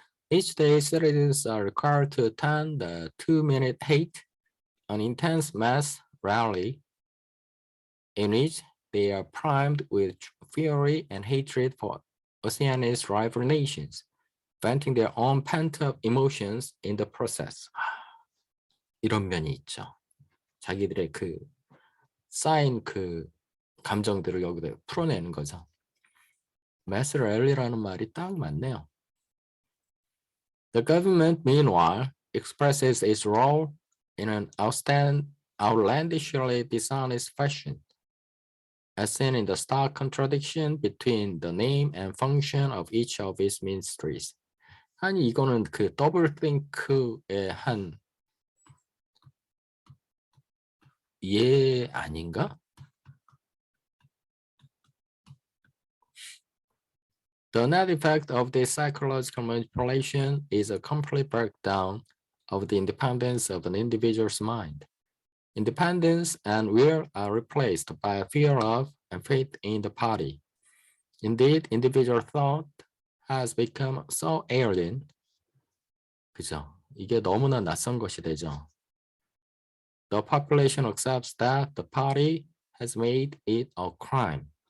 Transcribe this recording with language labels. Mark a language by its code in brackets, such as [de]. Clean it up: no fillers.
[en] Each day, citizens are required to attend the 2-minute hate, an intense mass rally in which they are primed with fury and hatred for Oceania's rival nations, venting their own pent-up emotions in the process. [ko] 이런 면이 있죠. 자기들의 그 쌓인 그 감정들을 여기다 풀어내는 거죠. mass rally라는 말이 딱 맞네요. [en] The government, meanwhile, expresses its role in an outlandishly dishonest fashion, as seen in the stark contradiction between the name and function of each of its ministries. [ko] 아니 이거는 그 더블think의 한 예 아닌가? [en] The net effect of this psychological manipulation is a complete breakdown of the independence of an individual's mind. Independence and will are replaced by a fear of and faith in the party. Indeed, individual thought has become so alien. [ko] 그죠? 이게 너무나 낯선 것이 되죠. [en] The population accepts that the party has made it a crime.